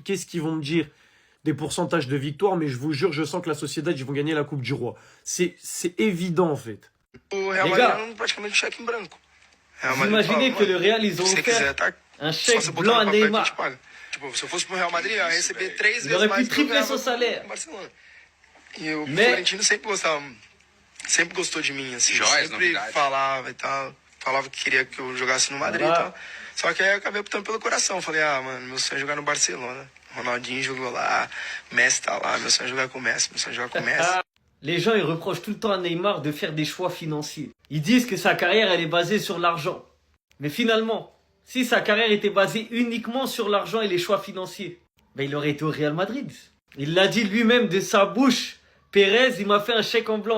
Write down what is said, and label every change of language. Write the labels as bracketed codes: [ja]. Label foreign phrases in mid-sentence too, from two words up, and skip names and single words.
[fr] Qu'est-ce qu'ils vont me dire des pourcentages de victoire, mais je vous jure, je sens que la Sociedad, ils vont gagner la Coupe du Roi. C'est évident, en fait. Les gars, vous imaginez que le Real, ils ont offert un chèque blanc à Neymar. Il aurait pu tripler son salaire. Mais [pt] sempre gostou de mim, assim, sempre falava e tal, falava que queria que eu jogasse no Madrid e tal. Só que aí eu acabei optando pelo coração, falei, ah, mano, meu sonho é jogar no Barcelona. Ronaldinho jogou lá, Messi tá lá, meu sonho é jogar com o Messi, meu sonho é jogar com o Messi. [fr] les gens, ils reprochent tout le temps à Neymar de faire des choix financiers. Ils disent que sa carrière, elle est basée sur l'argent. Mais finalement, si sa carrière était basée uniquement sur l'argent et les choix financiers, ben il aurait été au Real Madrid. Il l'a dit lui-même de sa bouche. Pérez, il m'a fait un chèque en blanc.